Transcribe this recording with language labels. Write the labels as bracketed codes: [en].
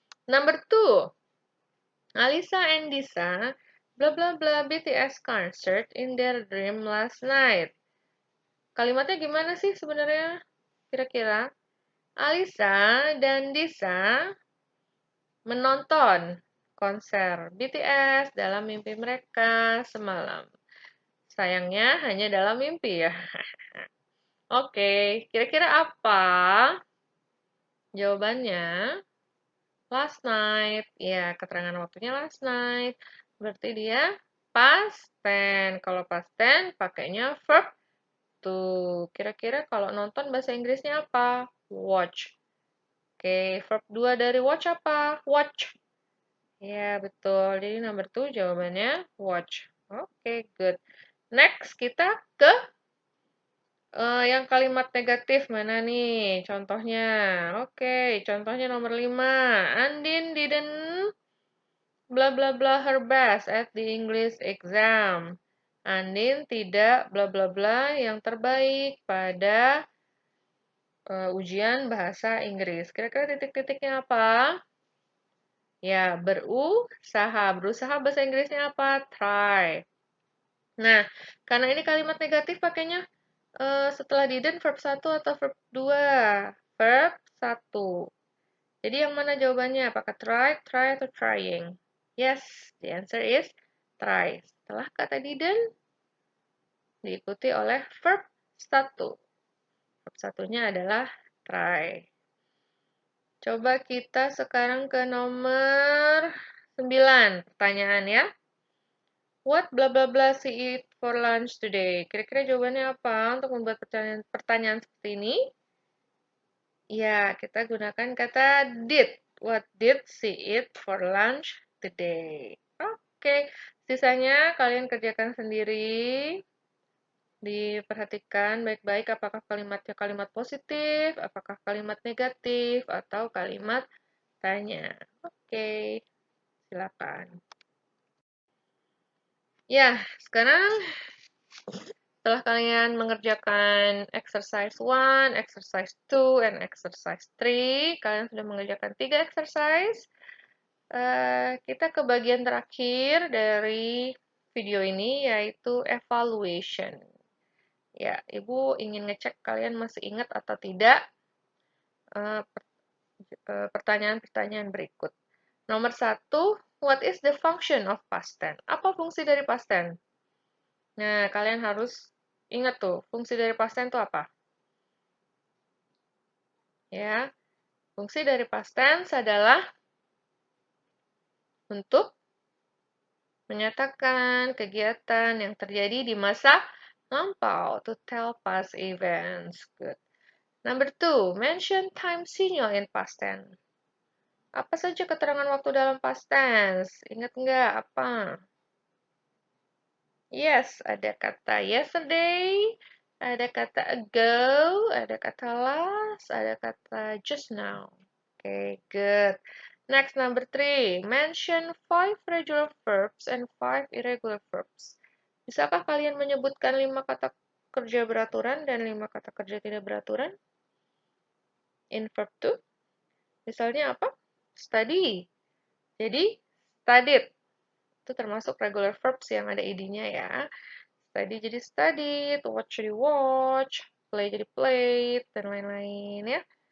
[en] Number 2, Alisa and Disa, blah blah blah BTS concert in their dream last night. [id] Kalimatnya gimana sih sebenarnya? Kira-kira Alisa dan Disa menonton konser BTS dalam mimpi mereka semalam. Sayangnya hanya dalam mimpi ya. Oke, kira-kira apa jawabannya? Last night. Ya, keterangan waktunya last night. Berarti dia past tense. Kalau past tense pakainya verb to. Kira-kira kalau nonton bahasa Inggrisnya apa? Watch. Oke, verb 2 dari watch apa? Watch. Ya, betul. Jadi nomor 2 jawabannya watch. Oke, good. Next, kita ke yang kalimat negatif mana nih? Contohnya. Oke, contohnya nomor 5. [en] Andin didn't bla bla bla her best at the English exam. [id] Andin tidak bla bla bla yang terbaik pada ujian bahasa Inggris. Kira-kira titik-titiknya apa? Ya, berusaha. Berusaha bahasa Inggrisnya apa? Try. Nah, karena ini kalimat negatif pakainya setelah didn't verb 1 atau verb 2? Verb 1. Jadi yang mana jawabannya? Apakah try atau trying? [en] Yes, the answer is try. [id] Setelah kata didn't diikuti oleh verb 1. Verb satunya adalah try. Coba kita sekarang ke nomor 9. Pertanyaan ya. [en] What bla bla bla she eat for lunch today? [id] Kira-kira jawabannya apa untuk membuat pertanyaan seperti ini? Ya, kita gunakan kata did. [en] What did she eat for lunch today? [id] Oke, sisanya kalian kerjakan sendiri. Diperhatikan baik-baik apakah kalimatnya kalimat positif, apakah kalimat negatif, atau kalimat tanya. Oke, silakan. Ya, sekarang setelah kalian mengerjakan exercise 1, exercise 2, and exercise 3, kalian sudah mengerjakan 3 exercise. Kita ke bagian terakhir dari video ini, yaitu evaluation. Ya, Ibu ingin ngecek kalian masih ingat atau tidak pertanyaan-pertanyaan berikut. Nomor 1, [en] what is the function of past tense? [id] Apa fungsi dari past tense? Nah, kalian harus ingat tuh, fungsi dari past tense itu apa? Ya, fungsi dari past tense adalah untuk menyatakan kegiatan yang terjadi di masa lampau, [en] to tell past events. Good. Number 2, mention time sinyal in past tense. [id] Apa saja keterangan waktu dalam past tense? Ingat nggak apa? Yes, ada kata yesterday, ada kata ago, ada kata last, ada kata just now. [en] Okay, good. Next, number 3. Mention 5 regular verbs and 5 irregular verbs. [id] Bisakah kalian menyebutkan 5 kata kerja beraturan dan 5 kata kerja tidak beraturan? [en] In verb 2. [id] Misalnya apa? Study. Jadi, studied. Itu termasuk regular verbs yang ada id-nya ya. Study jadi studied, watch jadi watch, play jadi played, dan lain-lain ya.